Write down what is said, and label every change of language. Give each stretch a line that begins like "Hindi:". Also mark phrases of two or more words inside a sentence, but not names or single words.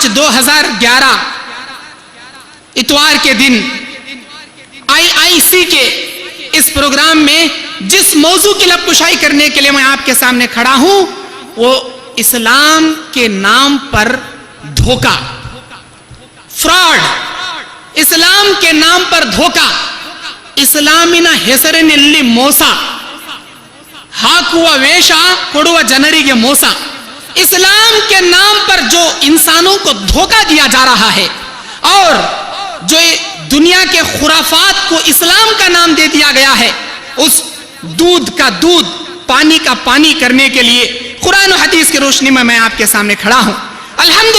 Urdu: 2011 اتوار کے دن IIC کے اس پروگرام میں جس موضوع کی لب کشائی کرنے کے لیے میں آپ کے سامنے کھڑا ہوں، وہ اسلام کے نام پر دھوکہ، فراڈ، اسلام کے نام پر دھوکہ،
Kannada: ಇಸ್ಲಾಮಿನ ಹೆಸರಿನಲ್ಲಿ ಮೋಸ, ಹಾಕುವ ವೇಷ ಕೊಡುವ ಜನರಿಗೆ ಮೋಸ.
Urdu: اسلام کے نام پر جو انسانوں کو دھوکہ دیا جا رہا ہے اور جو دنیا کے خرافات کو اسلام کا نام دے دیا گیا ہے، اس دودھ کا دودھ پانی کا پانی کرنے کے لیے قرآن و حدیث کی روشنی میں آپ کے سامنے کھڑا ہوں.